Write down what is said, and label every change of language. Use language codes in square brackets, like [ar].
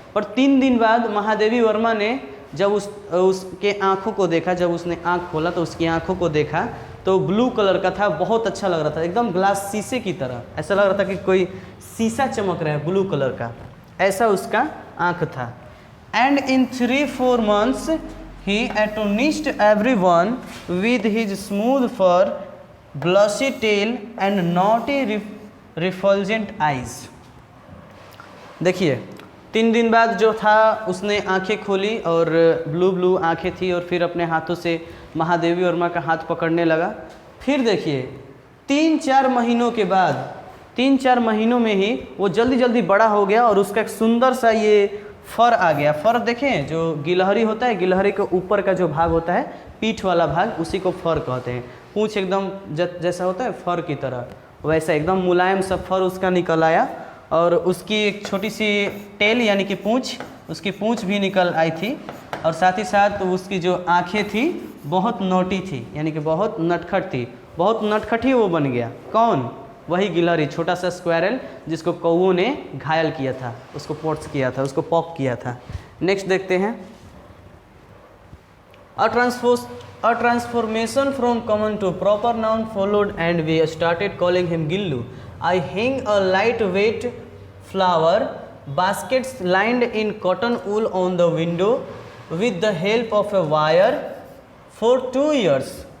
[hi] पर 3 दिन बाद महादेवी वर्मा ने जब उसके आँखों को देखा, जब उसने आँख खोला तो उसकी आँखों को देखा तो ब्लू कलर का था, बहुत अच्छा लग रहा था, एकदम ग्लास शीशे की तरह, ऐसा लग रहा था कि कोई शीशा चमक रहा है ब्लू कलर का, ऐसा उसका आँख था। [en] And in 3-4 months he astonished everyone with his smooth fur, blushy tail and naughty refulgent eyes। [hi] देखिए, 3 दिन बाद जो था उसने आंखें खोली और ब्लू ब्लू आंखें थी और फिर अपने हाथों से महादेवी वर्मा का हाथ पकड़ने लगा। फिर देखिए 3-4 महीनों के बाद, 3-4 महीनों में ही वो जल्दी जल्दी बड़ा हो गया और उसका एक सुंदर सा ये फर आ गया। फर देखें, जो गिलहरी होता है, गिलहरी के ऊपर का जो भाग होता है, पीठ वाला भाग, उसी को फर कहते हैं। पूँछ एकदम जैसा होता है फर की तरह, वैसा एकदम मुलायम सा फर उसका निकल आया और उसकी एक छोटी सी टेल यानी कि पूँछ, उसकी पूँछ भी निकल आई थी और साथ ही साथ उसकी जो आंखें थी बहुत नोटी थी, यानी कि बहुत नटखट थी, बहुत नटखट ही वो बन गया। कौन? वही गिलहरी, छोटा सा स्क्वायरल जिसको कौओं ने घायल किया था, उसको पोट्स किया था, उसको पॉक किया था। [en] next [hi] देखते हैं, [en] A transformation from common to proper noun followed and we started calling him Gillu. I hang a lightweight flower baskets lined in cotton wool on the window with the help of a wire for 2 years.